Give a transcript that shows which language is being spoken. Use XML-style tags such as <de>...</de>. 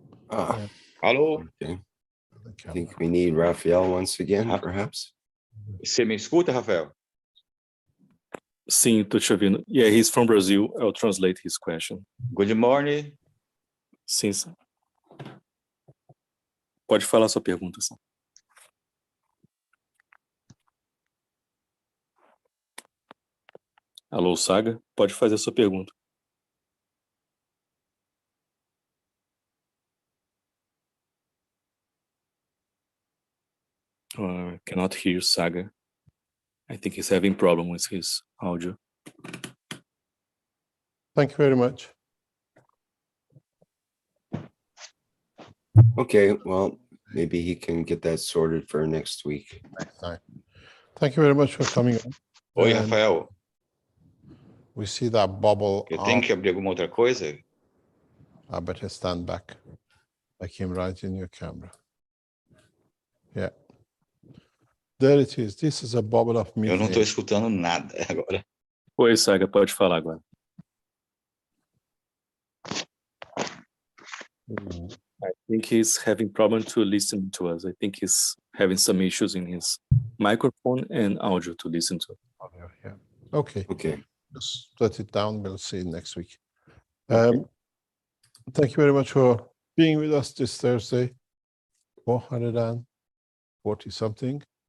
<en>Ah, Yeah.</en> <pt>Alô?</pt> <en>okay. I think we need Raphael once again, perhaps.</en> <pt>Você me escuta, Rafael? Sim, tô te ouvindo.</pt> <en>Yeah, he's from Brazil. I'll translate his question. Good morning.</en> <pt>Sim, sim. Pode falar sua pergunta, sim. Alô, Saga? Pode fazer sua pergunta.</pt> <en>Cannot hear Saga. I think he's having problem with his audio. Thank you very much. Okay, well, maybe he can get that sorted for next week. Next time. Thank you very much for coming on.</en> <pt>Oi,</pt> <en>And Rafael. we see that bubble.</en> <pt>Eu tenho que abrir alguma outra coisa?</pt> <en>I better stand back. I came right in your camera. Yeah. There it is. This is a bubble of</en> <pt>Eu não</pt> <en>methane.</en> <pt>estou escutando nada agora. Oi, Saga, pode falar agora.</pt> <en>I think he's having problem to listen to us. I think he's having some issues in his microphone and audio to listen to. Yeah. Okay. Okay. Just let it down. We'll see you next week. Thank you very much for being with us this Thursday, 440 something.</en>